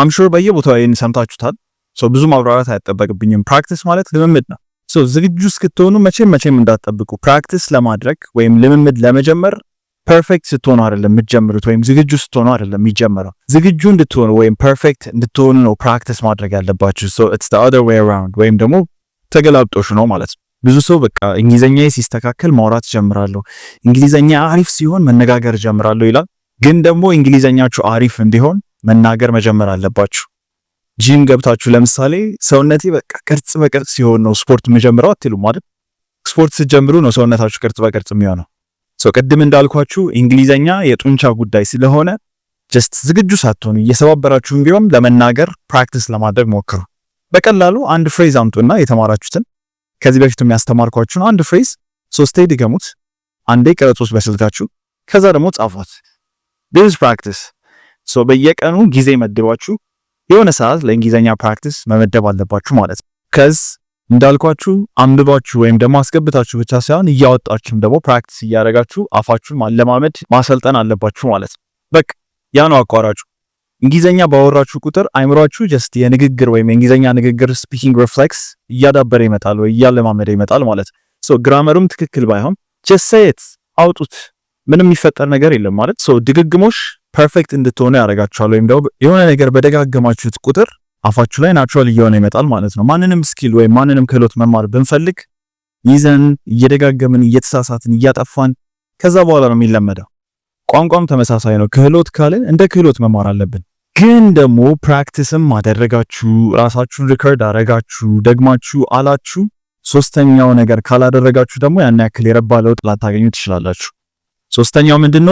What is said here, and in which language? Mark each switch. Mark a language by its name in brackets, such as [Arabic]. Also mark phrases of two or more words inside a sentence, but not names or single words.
[English] I'm sure [Amharic] በየቦታው ይሄን ሰምታችሁታል። ሶ ብዙ ማብራራት አይጠበቅብኝም። ፕራክቲስ ማለት ልምምድ ነው። ሶ ዝግጁ እስክትሆኑ መቼም እንዳትጠብቁ። ፕራክቲስ ለማድረግ ወይም ልምምድ ለመጀመር ፐርፌክት ስትሆኑ አይደለም የምትጀምሩት፣ ወይም ዝግጁ ስትሆኑ አይደለም የሚጀምረው። ዝግጁ እንድትሆኑ ወይም ፐርፌክት እንድትሆኑ ነው ፕራክቲስ ማድረግ ያለባችሁ። [English] so it's the other way around [Amharic] ወይም ደግሞ ተገላብጦሽ ነው ማለት ነው። ብዙ ሰው በቃ እንግሊዘኛዬ ሲስተካከል ማውራት ጀምራለሁ፣ እንግሊዘኛ አሪፍ ሲሆን መነጋገር ጀምራለሁ ይላል። ግን ደግሞ እንግሊዘኛችሁ አሪፍ እንዲሆን መናገር መጀመር አለባችሁ። ጂም ገብታችሁ ለምሳሌ ሰውነቴ በቃ ቅርጽ በቅርጽ ሲሆን ነው ስፖርት መጀመሪያው አትሉም ማለት። ስፖርት ስትጀምሩ ነው ሰውነታችሁ ቅርጽ በቅርጽ የሚሆነው። ሶ ቅድም እንዳልኳችሁ እንግሊዘኛ የጡንቻ ጉዳይ ስለሆነ ጀስት ዝግጁ ሳትሆኑ እየሰባበራችሁም ቢሆን ለመናገር ፕራክቲስ ለማድረግ ሞክሩ። በቀላሉ አንድ ፍሬዝ አምጡና የተማራችሁትን ከዚህ በፊት የሚያስተማርኳችሁን አንድ ፍሬዝ 3 ድገሙት፣ አንዴ ቀረጹት በስልካችሁ፣ ከዛ ደግሞ ጻፉት። [English] this practice [Amharic] ሶ በየቀኑ ጊዜ መድባችሁ የሆነ ሰዓት ለእንግሊዘኛ ፕራክቲስ መመደብ አለባችሁ ማለት ነው። ከዚ እንዳልኳችሁ አንብባችሁ ወይም ደግሞ አስገብታችሁ ብቻ ሳይሆን እያወጣችሁም ደግሞ ፕራክቲስ እያደረጋችሁ አፋችሁን ማለማመድ ማሰልጠን አለባችሁ ማለት ነው። በቃ ያ ነው አቋራጩ። እንግሊዘኛ ባወራችሁ ቁጥር አይምሯችሁ ጀስት የንግግር ወይም የእንግሊዘኛ ንግግር ስፒኪንግ ሪፍሌክስ እያዳበረ ይመጣል ወይ እያለማመደ ይመጣል ማለት ነው። ሶ ግራመሩም ትክክል ባይሆን [English] just say it [Amharic] አውጡት፣ ምንም የሚፈጠር ነገር የለም ማለት። ሶ ድግግሞሽ ፐርፌክት እንድትሆኑ ያደርጋችኋል። ወይም ደግሞ የሆነ ነገር በደጋገማችሁት ቁጥር አፋችሁ ላይ ናቹራል እየሆነ ይመጣል ማለት ነው። ማንንም ስኪል ወይም ማንንም ክህሎት መማር ብንፈልግ ይዘን እየደጋገምን እየተሳሳትን እያጠፋን ከዛ በኋላ ነው የሚለመደው። ቋንቋም ተመሳሳይ ነው። ክህሎት ካልን እንደ ክህሎት መማር አለብን። ግን ደግሞ ፕራክቲስም አደረጋችሁ፣ ራሳችሁን ሪከርድ አደረጋችሁ፣ ደግማችሁ አላችሁ፣ ሶስተኛው ነገር ካላደረጋችሁ ደግሞ ያን ያክል የረባ ለውጥ ላታገኙ ትችላላችሁ። ሶስተኛው ምንድነው?